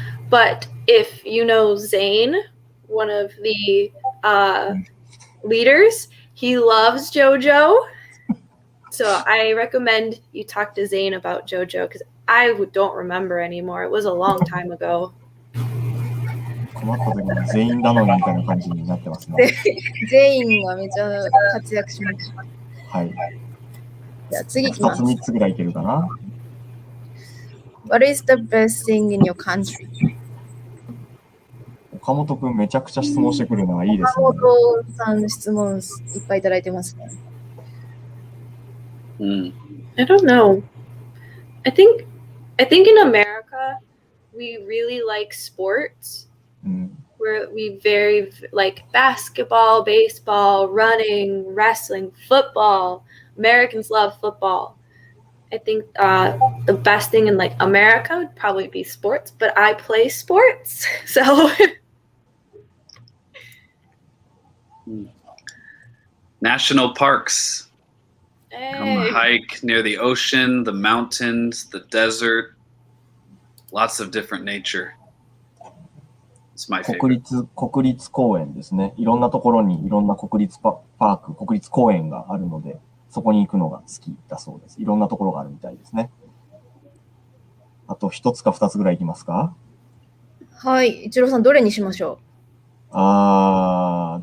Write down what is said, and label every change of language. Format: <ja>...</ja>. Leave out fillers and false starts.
<en>But if you know Zane, one of the leaders, he loves Jojo. So I recommend you talk to Zane about Jojo because I don't remember anymore. It was a long time ago.</en> <ja>困った時に全員なのにみたいな感じになってますね。全員がめっちゃ活躍しました。はい。じゃあ次いきます。 2つ3つぐらいいけるかな。</ja> <en>What is the best thing in your country?</en> <ja>岡本くんめちゃくちゃ質問してくるのはいいですね。岡本さんの質問いっぱいいただいてますね。</ja> <en>I don't know. I think in America we really like sports. Where we very like basketball, baseball, running, wrestling, football. Americans love football. I think the best thing in like America would probably be sports, but I play sports, so. National parks. Hey. Come hike near the ocean, the mountains, the desert. Lots of different nature. It's my favorite.</en> <ja>国立公園ですね。いろんなところにいろんな国立パーク、国立公園があるので、そこに行くのが好きだそうです。いろんなところがあるみたいですね。あと1つか2つぐらいいきますか？はい、一郎さんどれにしましょう？</ja>